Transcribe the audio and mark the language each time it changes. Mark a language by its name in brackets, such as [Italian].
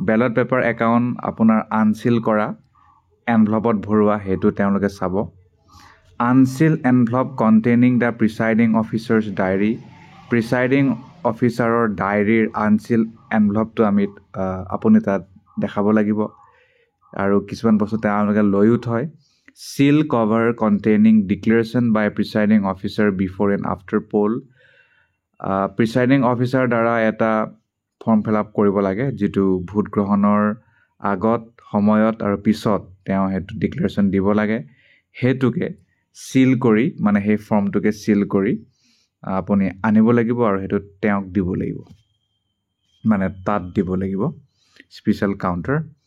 [Assamese] Ballot paper account আপোনাৰ আনচিল কৰা এনভেলপত ভৰোৱা, সেইটো তেওঁলোকে চাব। [English] Unseal envelope containing the presiding officers diary. [Assamese] Presiding অফিচাৰৰ ডায়েৰীৰ আনচিল এনভেলপটো আপুনি তাত দেখাব লাগিব। আৰু কিছুমান বস্তু তেওঁলোকে লৈও থয়। [English] Seal cover containing declaration by presiding officer before and after poll. [Assamese] Presiding officer দ্বাৰা এটা ফৰ্ম ফিল আপ কৰিব লাগে, যিটো ভোট গ্ৰহণৰ আগত, সময়ত আৰু পিছত তেওঁ সেইটো ডিক্লেৰেশ্যন দিব লাগে। সেইটোকে চিল কৰি, মানে সেই ফৰ্মটোকে চিল কৰি আপুনি আনিব লাগিব আৰু সেইটো তেওঁক দিব লাগিব, মানে তাত দিব লাগিব, স্পেচিয়েল কাউণ্টাৰ।